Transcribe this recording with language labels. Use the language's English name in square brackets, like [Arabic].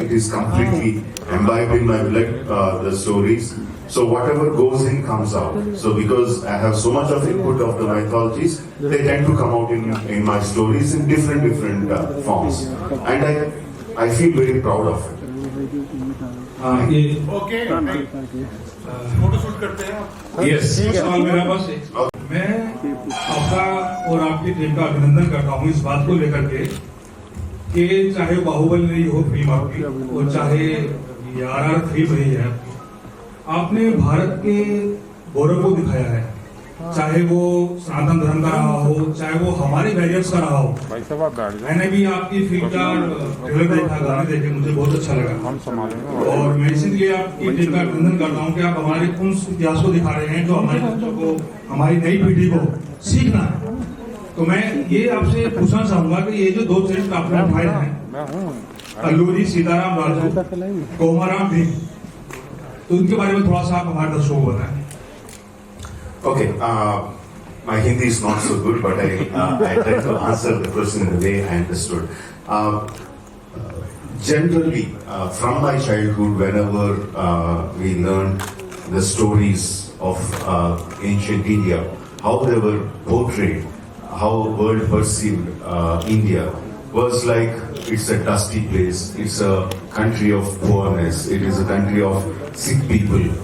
[English] It is completely imbibed in my blood, the stories. So whatever goes in comes out. So because I have so much of input of the mythologies, they tend to come out in my stories in different forms. And I feel very proud of it. [Hindi] Okay photo shoot करते हैं yes सवाल मेरा बस मैं आपका और आपकी team का अभिनंदन करता हूँ इस बात को लेकर के कि चाहे बाहुबली रही हो फिल्म आपकी और चाहे RRR फिल्म रही है आपने भारत के गौरव को दिखाया है चाहे वो सनातन धर्म का रहा हो चाहे वो हमारे वैरियर्स का रहा हो मैंने भी आपकी फिल्म का ट्रेलर देखा गाने देखे मुझे बहुत अच्छा लगा और मैं इसीलिए आपकी टीम का अभिनंदन करता हूँ कि आप हमारे उन इतिहास को दिखा रहे हैं जो हमारे बच्चों को हमारी नई पीढ़ी को सीखना है तो मैं ये आपसे पूछना चाहूंगा कि ये जो दो चरित्र आपने उठाए हैं अल्लूरी सीताराम राजू कोमाराम भीम तो उनके बारे में थोड़ा सा आप हमारे दर्शकों को बताएं [English] Okay, my Hindi is not so good, but I try to answer the question in the way I understood. Generally, from my childhood, whenever we learned the stories of ancient India, how they were portrayed, how the world perceived India, was like it's a dusty place, it's a country of poorness, it is a country of sick people.